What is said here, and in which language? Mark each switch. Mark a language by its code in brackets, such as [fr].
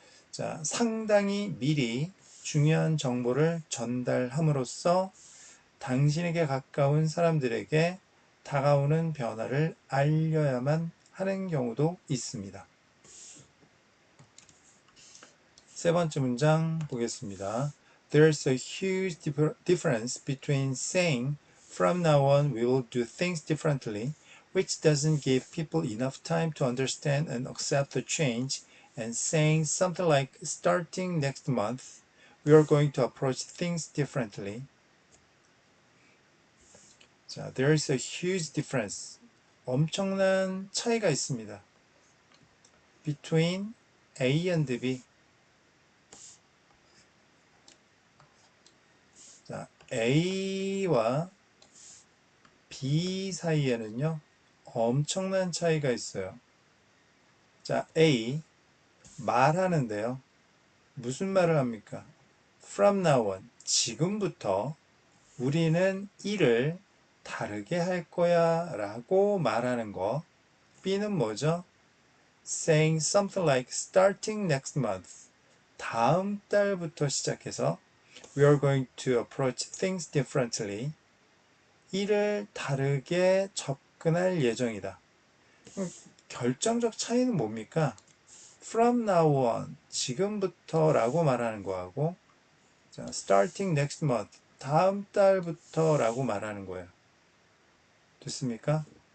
[ko] 자, 상당히 미리 중요한 정보를 전달함으로써 당신에게 가까운 사람들에게 다가오는 변화를 알려야만 하는 경우도 있습니다. 세 번째 문장 보겠습니다. [en] There's a huge difference between saying from now on we will do things differently, which doesn't give people enough time to understand and accept the change, and saying something like starting next month we are going to approach things differently. 자, there's a huge difference. [ko] 엄청난 차이가 있습니다. [en] between A and B. [ko] 자, A와 B 사이에는요, 엄청난 차이가 있어요. 자, A, 말하는데요. 무슨 말을 합니까? [en] From now on, [ko] 지금부터 우리는 일을 다르게 할 거야 라고 말하는 거. B는 뭐죠? [en] Saying something like starting next month. [ko] 다음 달부터 시작해서 [en] We are going to approach things differently. [ko] 일을 다르게 접근할 예정이다. 결정적 차이는 뭡니까? [en] From now on, [ko] 지금부터 라고 말하는 거하고 자, [en] starting next month, [ko] 다음 달부터 라고 말하는 거예요. 됐습니까?